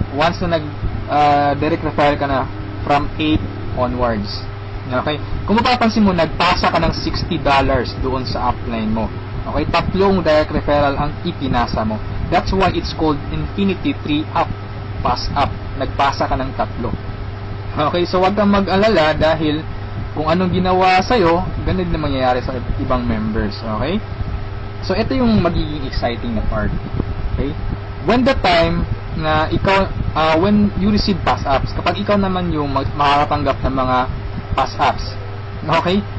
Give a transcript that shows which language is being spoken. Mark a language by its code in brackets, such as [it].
[en] Once na direct referral ka na from 8 onwards. Okay? [tl] Kung mapapansin mo, nagpasa ka ng $60 doon sa upline mo. Okay, 3 direct referral ang ipinasa mo. [en] That's why it's called Infinity 3 Up, Pass Up. [tl] Nagpasa ka ng 3. Okay, so wag kang mag-alala dahil kung anong ginawa sa'yo, ganun na mangyayari sa ibang members. Okay? So, ito yung magiging exciting na part. Okay? [en] When the time [tl] na ikaw, [en] when you receive pass ups, [tl] kapag ikaw naman yung makakatanggap ng mga pass ups. Okay?